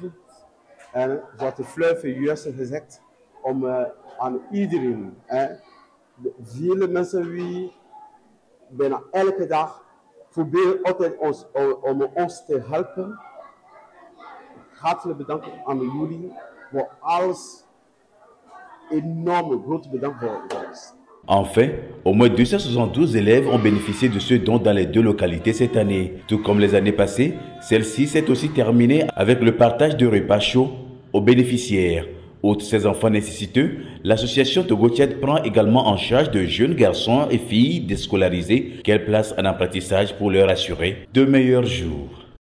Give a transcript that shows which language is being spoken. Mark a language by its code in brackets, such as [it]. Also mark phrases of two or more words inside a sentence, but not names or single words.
[nl] En wat de Fleuve juist gezegd, om aan iedereen, vele mensen die bijna elke dag proberen altijd om ons te helpen. Hartelijk bedankt aan jullie voor alles. Enorme grote bedankt voor alles. [fr] Enfin, au moins 272 élèves ont bénéficié de ce don dans les deux localités cette année. Tout comme les années passées, celle-ci s'est aussi terminée avec le partage de repas chauds aux bénéficiaires. Outre ces enfants nécessiteux, l'association Togo Child prend également en charge de jeunes garçons et filles déscolarisés qu'elle place en apprentissage pour leur assurer de meilleurs jours.